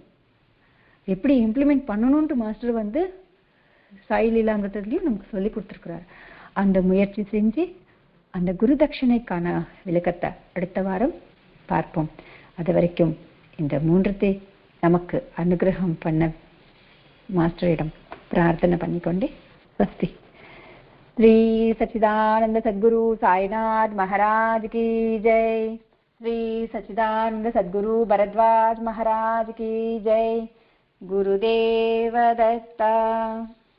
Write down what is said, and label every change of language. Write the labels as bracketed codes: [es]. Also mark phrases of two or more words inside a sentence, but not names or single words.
[ta] எப்படி இம்ப்ளிமெண்ட் பண்ணணும்ட்டு மாஸ்டர் சாயிலீலாங்கத்திலையும் நமக்கு சொல்லி கொடுத்துருக்கிறார். அந்த முயற்சி செஞ்சு அந்த குரு தட்சணைக்கான விளக்கத்தை அடுத்த வாரம் பார்ப்போம். அது வரைக்கும் இந்த 3த்தை நமக்கு அனுகிரகம் பண்ண மாஸ்டரிடம் பிரார்த்தனை பண்ணிக்கொண்டே ஸ்வஸ்தி. [hi] श्री सच्चिदानंद सद्गुरु साईनाथ महाराज की जय. श्री सच्चिदानंद सद्गुरु भरद्वाज महाराज की जय. गुरुदेव दत्ता.